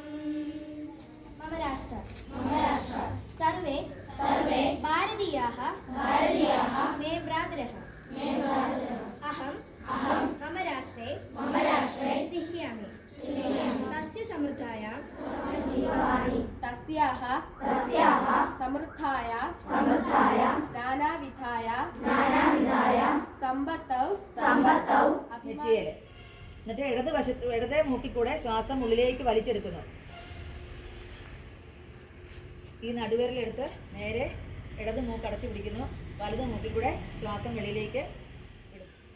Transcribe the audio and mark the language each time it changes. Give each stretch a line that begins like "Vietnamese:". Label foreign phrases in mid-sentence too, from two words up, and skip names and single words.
Sanskrit: मम राष्ट्र सर्वे भारतीयाः मे भ्रातरः। अहं मम राष्ट्रे स्थिष्यामि। तस्य समृद्धाया तस्याः समृद्धाया नानाविधाय സമ്പത്തൗ
Malayalam: എന്നിട്ട് ഇടത് മൂക്കിക്കൂടെ ശ്വാസം ഉള്ളിലേക്ക് വലിച്ചെടുക്കുന്നു. ഈ നടുവിരലെടുത്ത് നേരെ ഇടത് മൂക്ക് അടച്ചു പിടിക്കുന്നു. വലത് മൂക്കിക്കൂടെ ശ്വാസം വെളിയിലേക്ക് വിടും.